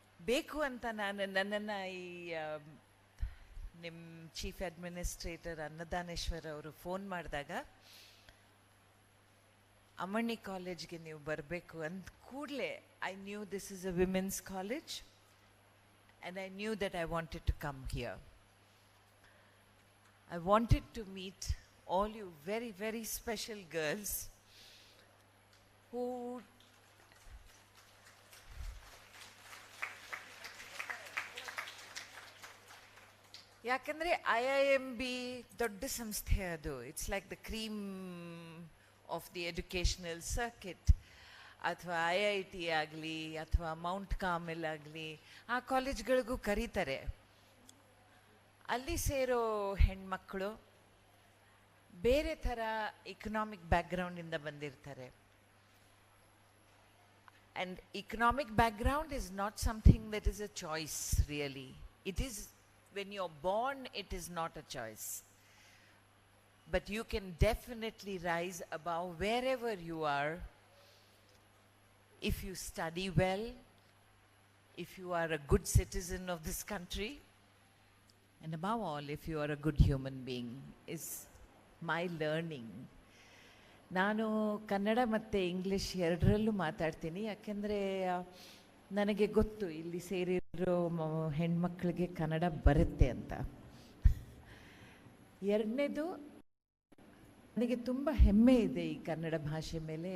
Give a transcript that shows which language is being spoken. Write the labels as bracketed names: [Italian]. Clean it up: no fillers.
[Kannada] ಬೇಕು ಅಂತ ನನ್ನನ್ನು ಈ ನಿಮ್ಮ ಚೀಫ್ ಅಡ್ಮಿನಿಸ್ಟ್ರೇಟರ್ ಅನ್ನದಾನೇಶ್ವರ್ ಅವರು ಫೋನ್ ಮಾಡಿದಾಗ ಅಮಣಿ ಕಾಲೇಜ್ಗೆ ನೀವು ಬರಬೇಕು ಅಂದ ಕೂಡಲೇ [English] I knew this is a women's college and I knew that I wanted to come here. I wanted to meet all you very, very special girls who [Kannada] ಯಾಕಂದರೆ IIMB ದೊಡ್ಡ ಸಂಸ್ಥೆ ಅದು. [English] It's like the cream of the educational circuit. [Kannada] ಅಥವಾ IIT ಆಗಲಿ ಅಥವಾ Mount Carmel ಆಗಲಿ ಆ ಕಾಲೇಜ್ಗಳಿಗೂ ಕರೀತಾರೆ. ಅಲ್ಲಿ ಸೇರೋ ಹೆಣ್ಮಕ್ಕಳು ಬೇರೆ ಥರ ಇಕನಾಮಿಕ್ ಬ್ಯಾಕ್ಗ್ರೌಂಡಿಂದ ಬಂದಿರ್ತಾರೆ. [English] And economic background is not something that is a choice really. It is when you're born, it is not a choice. But you can definitely rise above wherever you are if you study well, if you are a good citizen of this country, and above all, if you are a good human being, is my learning. [Kannada] ನಾನು ಕನ್ನಡ ಮತ್ತು English ಎರಡರಲ್ಲೂ ಮಾತಾಡ್ತೀನಿ. ಯಾಕೆಂದರೆ ನನಗೆ ಗೊತ್ತು ಇಲ್ಲಿ ಸೇರಿರೋ ಹೆಣ್ಮಕ್ಳಿಗೆ ಕನ್ನಡ ಬರುತ್ತೆ ಅಂತ. ಎರಡನೇದು, ನನಗೆ ತುಂಬ ಹೆಮ್ಮೆ ಇದೆ ಈ ಕನ್ನಡ ಭಾಷೆ ಮೇಲೆ.